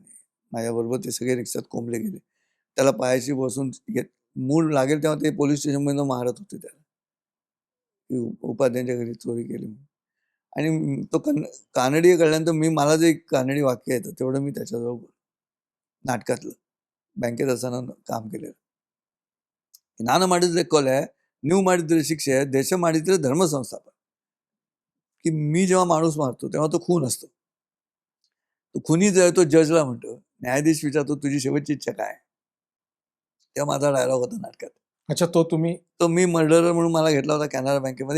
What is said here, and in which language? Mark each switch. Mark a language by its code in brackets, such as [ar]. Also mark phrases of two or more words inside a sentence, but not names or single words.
[mr] माझ्याबरोबर ते सगळे रिक्षात कोंबले गेले. त्याला पायाशी बसून मूळ लागेल तेव्हा ते पोलीस स्टेशनमध्ये मारत होते त्याला, उपाध्यायांच्या घरी चोरी केली म्हणून. आणि तो कानडी कळल्यानंतर मला जे कानडी वाक्य येतं तेवढं मी त्याच्याजवळ नाटकातलं बँकेत असताना काम केलेलं. [kn] ನಾನು ಮಾಡಿದ್ರೆ ಕೊಲೆ, ನೀವು ಮಾಡಿದ್ರೆ ಶಿಕ್ಷೆ, देश ಮಾಡಿದ್ರೆ ಧರ್ಮ ಸಂಸ್ಥಾಪನ. [mr] की मी जेव्हा माणूस मारतो तेव्हा तो खून असतो. तो खुनी जो आहे तो जजला म्हणतो, न्यायाधीश विचारतो तुझी शेवटची इच्छा काय? तेव्हा माझा डायलॉग होता नाटकात. अच्छा, तो मी मर्डरर म्हणून मला घेतला होता कॅनरा बँकेमध्ये.